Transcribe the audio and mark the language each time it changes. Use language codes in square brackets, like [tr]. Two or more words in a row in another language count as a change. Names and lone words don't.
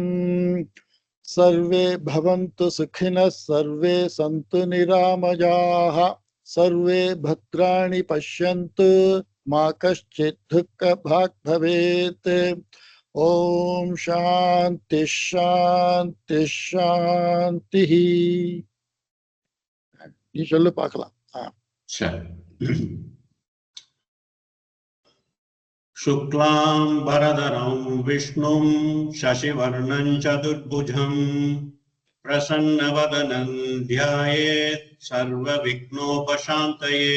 [sa] सर्वे भवन्तु सुखिनः सर्वे सन्तु निरामयाः सर्वे भद्राणि पश्यन्तु मा कश्चित् दुःखभाग् भवेत्। ओम शांति शांति शांति. [ta] நீ சொல்லு பார்க்கலாம். [sa] शुक्लांबरधरं विष्णुं शशिवर्णं चतुर्भुजं प्रसन्नवदनं ध्यायेत् सर्वविघ्नोपशान्तये।